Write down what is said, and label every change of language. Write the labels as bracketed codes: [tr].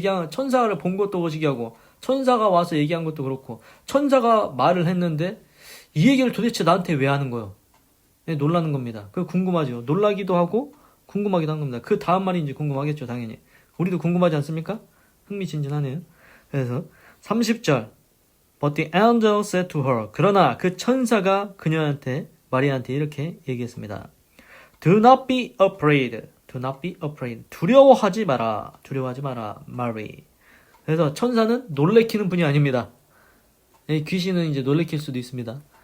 [ko] 천사를 본 것도 거시기하고 천사가 와서 얘기한 것도 그렇고 천사가 말을 했는데 이 얘기를 도대체 나한테 왜 하는 거예요? 네, 놀라는 겁니다. 그 궁금하죠. 놀라기도 하고 궁금하기도 한 겁니다. 그 다음 말인지 궁금하겠죠, 당연히. 우리도 궁금하지 않습니까? 흥미진진하네요. 그래서 30절 [en] But the angel said to her. [ko] 그러나 그 천사가 그녀한테 마리아한테 이렇게 얘기했습니다. [en] Do not be afraid. Do not be afraid. [ko] 두려워하지 마라. 두려워하지 마라. [en] Mary. [ko] 그래서 천사는 놀래키는 분이 아닙니다. 귀신은 이제 놀래킬 수도 있습니다.